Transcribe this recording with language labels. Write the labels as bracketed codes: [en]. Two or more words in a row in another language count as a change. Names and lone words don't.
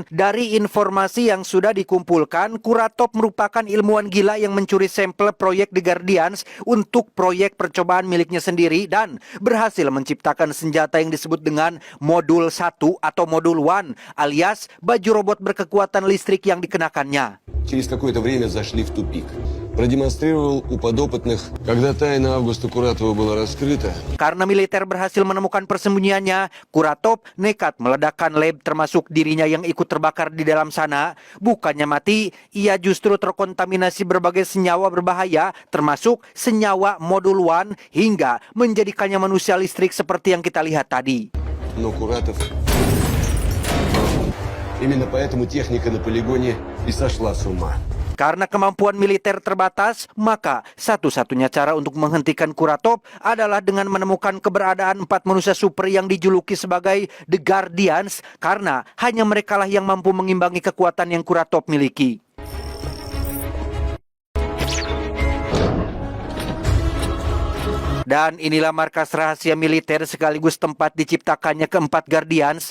[id] Dari informasi yang sudah dikumpulkan, Kuratov merupakan ilmuwan gila yang mencuri sampel proyek The Guardians untuk proyek percobaan miliknya sendiri dan berhasil menciptakan senjata yang disebut dengan Modul 1 atau Modul 1 alias baju robot berkekuatan listrik yang dikenakannya. [ru] Через какое-то время зашли в тупик. Продемонстрировал у подопытных, когда тайна Августа Куратова была раскрыта. [id] Karena militer berhasil menemukan persembunyiannya, Kuratov nekat meledakkan lab termasuk dirinya yang ikut terbakar di dalam sana. Bukannya mati, ia justru terkontaminasi berbagai senyawa berbahaya, termasuk senyawa Modul 1 hingga menjadikannya manusia listrik seperti yang kita lihat tadi. [ru] Но Куратов... Именно поэтому техника на полигоне и сошла с ума. [id] Karena kemampuan militer terbatas, maka satu-satunya cara untuk menghentikan Kuratov adalah dengan menemukan keberadaan 4 manusia super yang dijuluki sebagai The Guardians, karena hanya merekalah yang mampu mengimbangi kekuatan yang Kuratov miliki. Dan inilah markas rahasia militer sekaligus tempat diciptakannya keempat Guardians.